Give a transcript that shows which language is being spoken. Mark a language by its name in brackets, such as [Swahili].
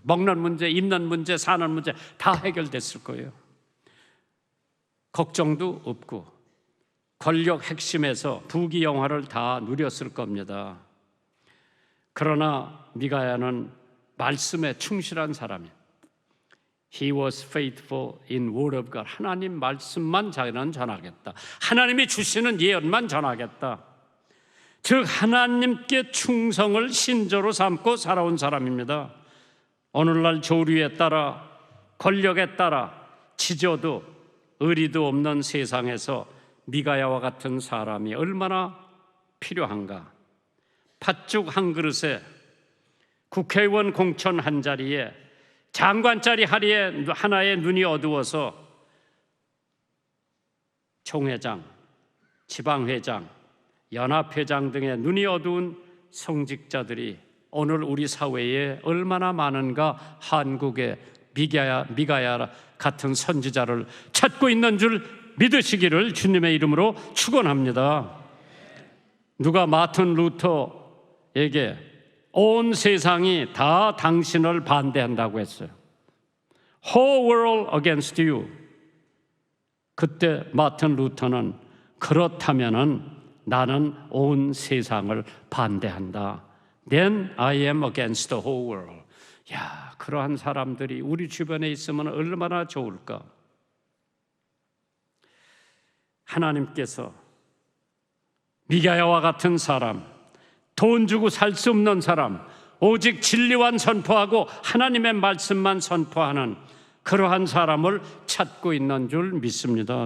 [Korean] 먹는 문제, 입는 문제, 사는 문제 다 해결됐을 거예요. 걱정도 없고 권력 핵심에서 부귀영화를 다 누렸을 겁니다. 그러나 미가야는 말씀에 충실한 사람이에요. [English] He was faithful in word of God. [Korean] 하나님 말씀만 자기는 전하겠다. 하나님이 주시는 예언만 전하겠다. 즉 하나님께 충성을 신조로 삼고 살아온 사람입니다. 오늘날 조류에 따라 권력에 따라 지저도 의리도 없는 세상에서 미가야와 같은 사람이 얼마나 필요한가. 팥죽 한 그릇에 국회의원 공천 한 자리에 장관짜리 하나에 눈이 어두워서 총회장, 지방회장, 연합회장 등의 눈이 어두운 성직자들이 오늘 우리 사회에 얼마나 많은가. 한국의 미가야 같은 선지자를 찾고 있는 줄 믿으시기를 주님의 이름으로 축원합니다. 누가 마틴 루터에게 온 세상이 다 당신을 반대한다고 했어요. [English] Whole world against you. [Korean] 그때 마틴 루터는 그렇다면은 나는 온 세상을 반대한다. [English] Then I am against the whole world. [Korean] 야, 그러한 사람들이 우리 주변에 있으면 얼마나 좋을까. 하나님께서 미가야와 같은 사람, 돈 주고 살 수 없는 사람, 오직 진리만 선포하고 하나님의 말씀만 선포하는 그러한 사람을 찾고 있는 줄 믿습니다.